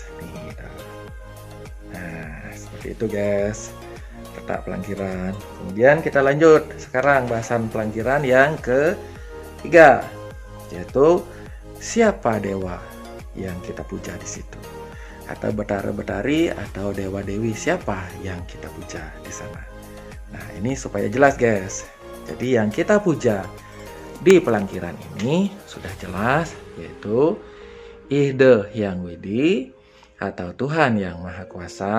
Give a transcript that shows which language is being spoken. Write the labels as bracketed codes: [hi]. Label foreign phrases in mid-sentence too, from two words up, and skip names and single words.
[id] Nih, gitu. Nah, seperti itu, guys. Letak pelangkiran. Kemudian kita lanjut sekarang bahasan pelangkiran yang ketiga, yaitu siapa dewa yang kita puja di situ, atau betara-betari atau dewa-dewi siapa yang kita puja di sana. Nah, ini supaya jelas, guys. Jadi yang kita puja di pelangkiran ini sudah jelas, yaitu Ide Hyang Widi atau Tuhan yang Maha Kuasa.